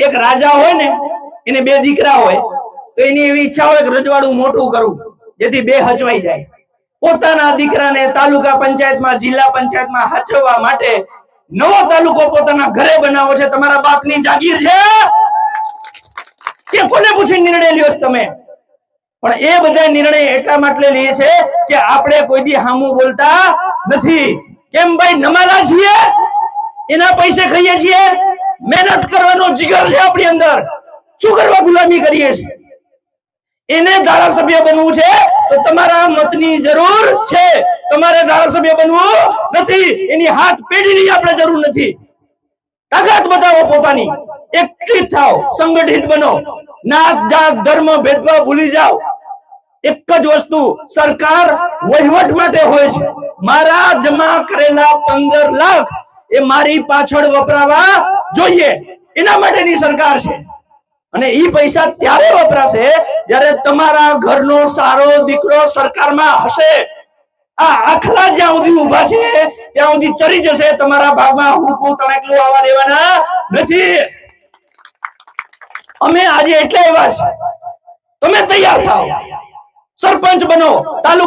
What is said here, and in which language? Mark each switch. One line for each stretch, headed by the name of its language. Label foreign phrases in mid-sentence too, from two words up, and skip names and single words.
Gujarati: એક રાજા હોય ને એને બે દીકરા હોય તો એની એવી ઇચ્છા હોય કે રજવાડું મોટું કરું જેથી બે હચવાઈ જાય। પોતાના દીકરાને તાલુકા પંચાયતમાં જિલ્લા પંચાયતમાં હચવવા માટે નવો તાલુકો પોતાના ઘરે બનાવો છે। તમારા બાપની જાગીર છે કે કોને પૂછીને નિર્ણય લ્યો તમે? પણ એ બધા નિર્ણય એટલા માટે લે છે કે આપણે કોઈ દી હામું બોલતા નથી। કેમ ભાઈ નમાલા છીએ, એના પૈસે ખાઈએ છીએ, મહેનત કરવાનો જીગર છે આપણી અંદર, શું કરવા ગુલામી કરીએ છીએ? એને ધારાસભ્ય બનવું છે તો તમારા મતની જરૂર છે, તમારે ધારાસભ્ય બનવું નથી, એની હાથ પેઢીની આપણે જરૂર નથી। તાકાત બતાવો પોતાની, એકત્રિત થાઓ, સંગઠિત બનો, નાત જાત ધર્મ ભેદભાવ ભૂલી જાઓ। એક જ વસ્તુ સરકાર વહીવટ માટે હોય છે। મારા જમા કરેલા 15 લાખ એ મારી પાછળ વપરાવા જોઈએ, એના માટેની સરકાર છે। અને ઈ પૈસા ત્યારે વપરાશે જ્યારે તમારા ઘરનો સારો દીકરો સરકારમાં હશે। આ આખલા જ્યાં સુધી ઊભા છે ત્યાં સુધી ચરી જશે, તમારા ભાગમાં હુકૂ તણેકલૂ આવા દેવાના નથી। અમે આજે એટલે આવ્યા છે, તમે તૈયાર થાઓ, સરપંચ બનો, તાલુકા